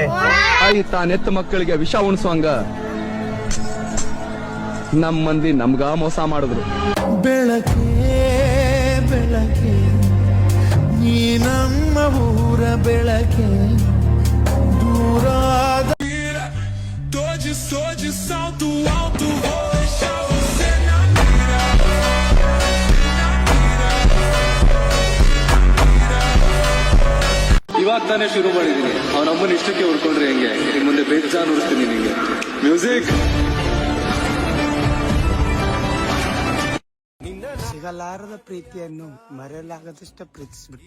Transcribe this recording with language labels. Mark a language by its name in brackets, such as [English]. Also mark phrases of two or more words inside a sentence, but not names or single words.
[Kannada] ತಾನೆತ್ತ ಮಕ್ಕಳಿಗೆ ವಿಷ ಉಣಿಸುವಂಗ ನಮ್ ಮಂದಿ ನಮ್ಗ ಮೋಸ ಮಾಡಿದ್ರು. ಬೆಳಕೆ ಬೆಳಕೆ ನೀ ನಮ್ಮ ಊರ ಬೆಳಕೆ ದೂರಾದ [Portuguese] Tô de salto alto, vou deixar você na mira. [Kannada] ಇವಾಗ ತಾನೇ ಶುರು ಮಾಡಿದೀನಿ ಅವನಮ್ಮನ ಇಷ್ಟಕ್ಕೆ ಹುಡ್ಕೊಂಡ್ರೆ ಹೆಂಗೆ ಇನ್ ಮುಂದೆ ಬೇಜಾನ್ ಉಳಿಸ್ತೀನಿ ನಿಂಗೆ ಮ್ಯೂಸಿಕ್ ಸಿಗಲಾರದ ಪ್ರೀತಿಯನ್ನು ಮರೆಯಲಾಗದಷ್ಟ ಪ್ರೀತಿಸ್ಬಿಟ್ಟೆ